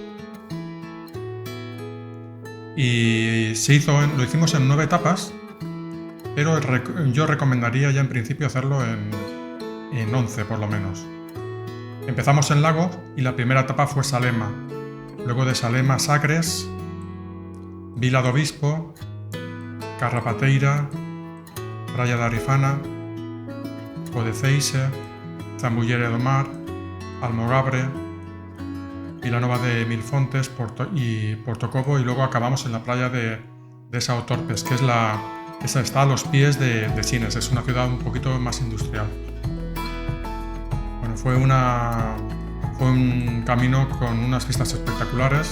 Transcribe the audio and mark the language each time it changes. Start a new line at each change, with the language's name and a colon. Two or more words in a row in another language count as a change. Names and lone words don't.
Spanish: Y lo hicimos en 9 etapas, pero yo recomendaría ya en principio hacerlo en 11 por lo menos. Empezamos en Lagos y la primera etapa fue Salema, luego de Salema Sagres, Vila do Bispo, Carrapateira, Praia da Arifana, Codeceixe, Zambullera do Mar, Almogabre, Vilanova de Milfontes y Portocobo, y luego acabamos en la playa de São Torpes, que está a los pies de Sines, es una ciudad un poquito más industrial. Bueno, fue un camino con unas vistas espectaculares.